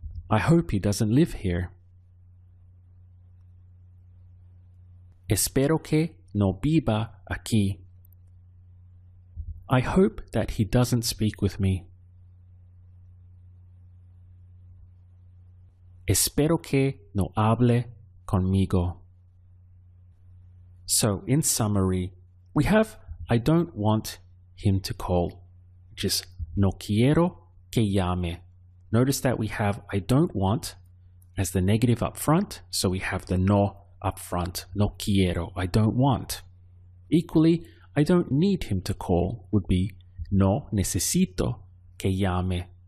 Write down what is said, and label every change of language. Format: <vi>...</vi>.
<en>I hope he doesn't live here. Espero que no viva aquí. I hope that he doesn't speak with me.</en> <es>Espero que no hable conmigo.</es> <en>So, in summary, we have I don't want him to call, which is no quiero que llame. Notice that we have I don't want as the negative up front, so we have the no up front. No quiero, I don't want. Equally, I don't need him to call would be no necesito que llame.</en>